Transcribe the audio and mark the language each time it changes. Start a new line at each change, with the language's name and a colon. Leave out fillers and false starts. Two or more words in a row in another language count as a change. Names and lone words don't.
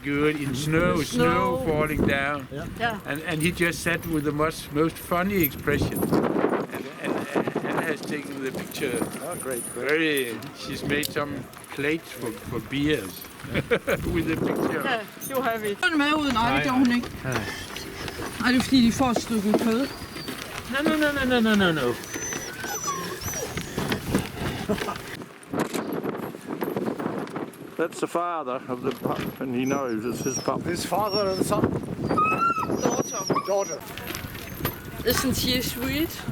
English: good in snow falling down. Yeah. And he just sat with the most funny expression and has taken the picture. Oh, great. She's made some plates for beers with the picture. Ja, you have it.
Danish: Den med ud? Nej, det gjorde hun ikke. Er det fordi, de får et stykke kød?
English: No. That's the father of the pup, and he knows it's his pup. His father and son? Daughter. Isn't she sweet?